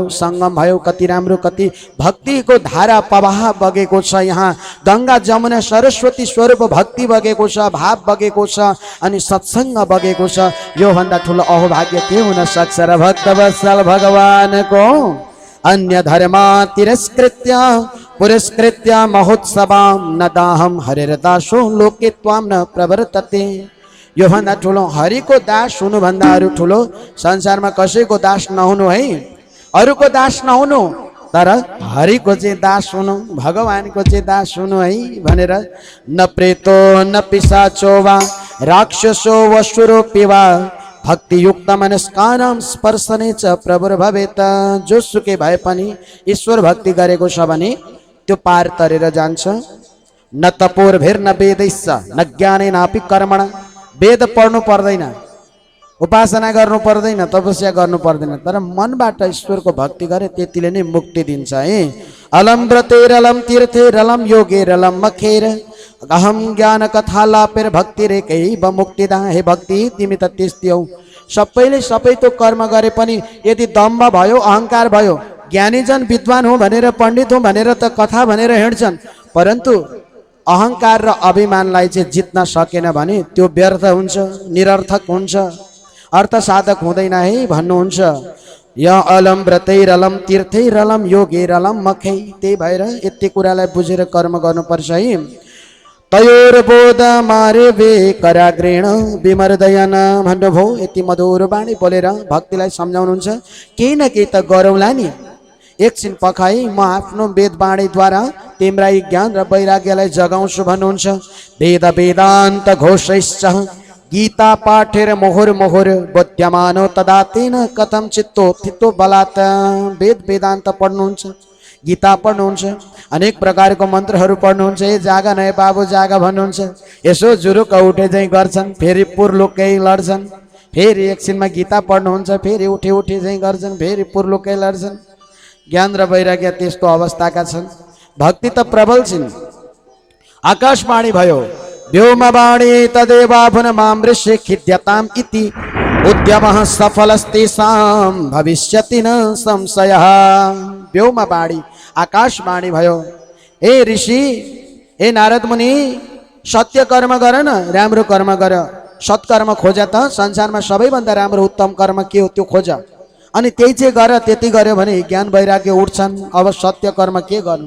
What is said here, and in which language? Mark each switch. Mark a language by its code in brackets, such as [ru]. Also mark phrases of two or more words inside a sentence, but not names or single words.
[ne] सङ्गम भयो कति राम्रो कति भक्तिको धारा प्रवाह बगेको छ यहाँ गङ्गा जमुना सरस्वती स्वरूप भक्ति बगेको छ भाव बगेको छ अनि सत्सङ्ग बगेको छ योभन्दा ठुलो अहोभाग्य के हुन सक्छ र भक्तवत्सल भगवानको [sa] अन्य धर्मा तिरस्कृत्य पुरस्कृत्य महोत्सवां न दाहं हरिर्दासो लोके त्वां न प्रवर्तते [ne] यो भन्दा ठुलो हरिको दास हुनुभन्दा अरू ठुलो संसारमा कसैको दास नहुनु है, अरूको दास नहुनु, तर हरिको चाहिँ दास हुनु, भगवानको चाहिँ दास हुनु है भनेर। [sa] न प्रेतो न पिशाचो वा राक्षसो वसुरूपी वा भक्तियुक्त मनस्कानां स्पर्शने च प्रभुर भवेत। [ne] जोसुकै भए पनि ईश्वर भक्ति गरेको छ भने त्यो पार तरेर जान्छ। [sa] न तपोर्भिर न वेदैश्च न ज्ञानेनापि कर्मणा। [ne] वेद पढ्नु पर्दैन, उपासना गर्नु पर्दैन, तपस्या गर्नु पर्दैन, तर मनबाट ईश्वरको भक्ति गरे त्यतिले नै मुक्ति दिन्छ है। [sa] अलम व्रतेरलम तीर्थेरलम योगेरलम मखेर अहम ज्ञान कथा लापेर भक्ति रेकैव मुक्तिदा। [ne] हे भक्ति तिमी त त्यस्तै हौ, सबैले सबै त्यो कर्म गरे पनि यदि दम्भ भयो अहंकार भयो, ज्ञानीजन विद्वान हो भनेर पण्डित हो भनेर त कथा भनेर हिँड्छन्, परन्तु अहंकार र अभिमानलाई चाहिँ जित्न सकेन भने त्यो व्यर्थ हुन्छ, निरर्थक हुन्छ, अर्थ साधक हुँदैन है भन्नुहुन्छ। [sa] य अलम व्रतैरलम तीर्थैरलम योगेरलम मखै। [ne] त्यही भएर यति कुरालाई बुझेर कर्म गर्नुपर्छ है। [sa] तयोर्बोध मारे वे कराग्रेण विमर्दयन भन्नुभयो। [ne] यति मधुर बाणी बोलेर भक्तिलाई सम्झाउनुहुन्छ। केही न केही त गरौँला नि, एकछिन पखाई म आफ्नो वेद बाणीद्वारा तिम्रा ज्ञान र वैराग्यलाई जगाउँछु भन्नुहुन्छ। [sa] वेद वेदान्त घोषैश्च गीता पाठेर मोहर मोहर बोध्यमानो तदा तेन कथम चित्तो थितो बलात्। [ne] वेद वेदान्त पढ्नुहुन्छ, गीता पढ्नुहुन्छ, अनेक प्रकारको मन्त्रहरू पढ्नुहुन्छ। ए जागा नए बाबु जागा भन्नुहुन्छ, यसो जुरुक उठे चाहिँ गर्छन्, फेरि पुर्लुकै लड्छन्, फेरि एकछिनमा गीता पढ्नुहुन्छ, फेरि उठे उठे चाहिँ गर्छन्, फेरि पुर्लुकै लड्छन्। ज्ञान र वैराग्य त्यस्तो अवस्थाका छन्। भक्ति त प्रबल छिन्। आकाशवाणी भयो [sa] व्योमवाणी तदेवाभुन मां ऋषि खिद्यताम् इति उद्यमः सफलस्तेषां भविष्यति न संशयः। [ne] व्योमवाणी आकाशवाणी भयो, ए ऋषि, ए नारद मुनि, सत्य कर्म गर न, राम्रो कर्म गर, सत्कर्म खोज त। संसारमा सबैभन्दा राम्रो उत्तम कर्म के हो त्यो खोज, अनि त्यही चाहिँ गर। त्यति गर्यो भने ज्ञान वैराग्य उठ्छन्। अब सत्य कर्म के गर्नु?